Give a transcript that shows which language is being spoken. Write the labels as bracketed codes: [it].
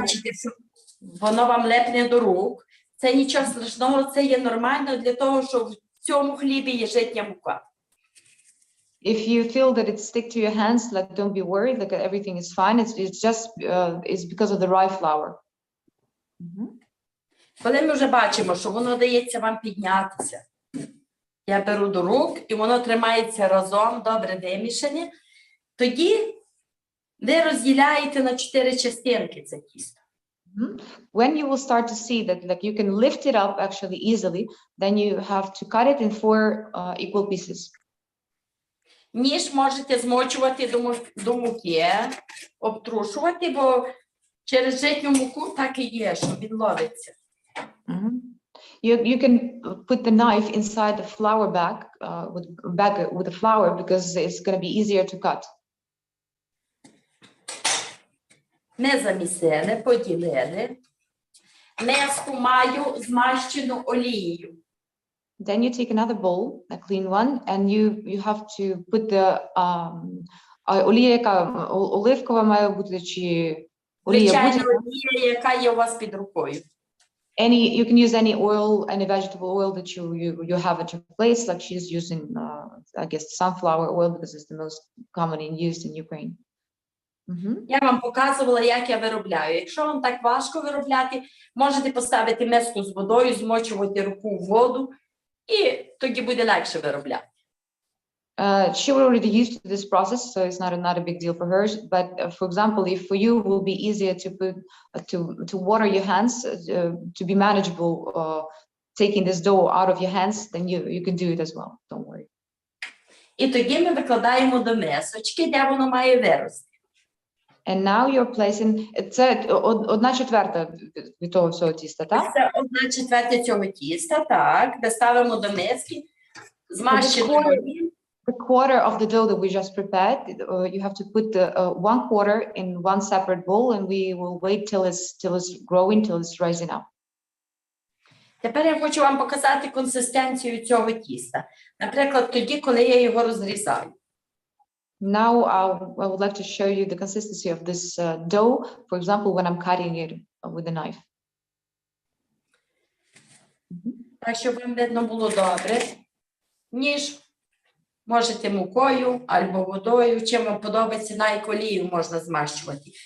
[uk] бачите, що воно вам лепне до рук, це нічого страшного, це є нормально для того, що в цьому хлібі є житня мука. [en] If you feel that it stick to your hands, like, don't be worried, like, everything is fine. It's just it's because of the rye flour. [uk] Коли ми вже бачимо, що воно дається вам піднятися, я беру до рук, і воно тримається разом, добре вимішане, тоді ви розділяєте на 4 частинки це тісто. [en] When you will start to see that, like, you can lift it up actually easily, then you have to cut it in 4 equal pieces. [uk] Ніж можете змочувати до муки, обтрушувати, бо через житню муку так і є, що він ловиться. [en] You can put the knife inside the flour bag with the flour because it's going to be easier to cut. [uk] Ми замісили, поділили. Миску маю змащену олією. [en] Then you take another bowl, a clean one, and you have to put the [uk] олія, яка оливкова має бути, чи олія Звичайно, будь-яка. олія, яка є у вас під рукою. [en] You can use any oil, any vegetable oil that you have at your place. Like, she's using, I guess, sunflower oil because it's the most common used in Ukraine. [uk] Я вам показувала, як я виробляю. Якщо вам так важко виробляти, можете поставити миску з водою, змочувати руку в воду, і тоді буде легше виробляти. [en] She was already used to this process, so it's not a big deal for her. But for example, if for you it will be easier to put to water your hands, to be manageable, taking this dough out of your hands, then you can do it as well. Don't worry. [uk] І тоді ми викладаємо до мисочки, де воно має вирости. [en] And now you're placing, [uk] це 1/4 від того всього тіста, так? Це 1/4 цього тіста, так, де ставимо до миски, змащену олією. [en] The quarter of the dough that we just prepared, you have to put the 1/4 in one separate bowl, and we will wait till it's growing, till it's rising up. [uk] Тепер я хочу вам показати консистенцію цього тіста. Наприклад, тоді, коли я його розрізаю. [en] Now I would like to show you the consistency of this dough, for example, when I'm cutting it with a knife. [uk] Так, щоб вам видно було добре. Ніж можете мукою або водою, чим вам подобається, навіть олією можна змащувати.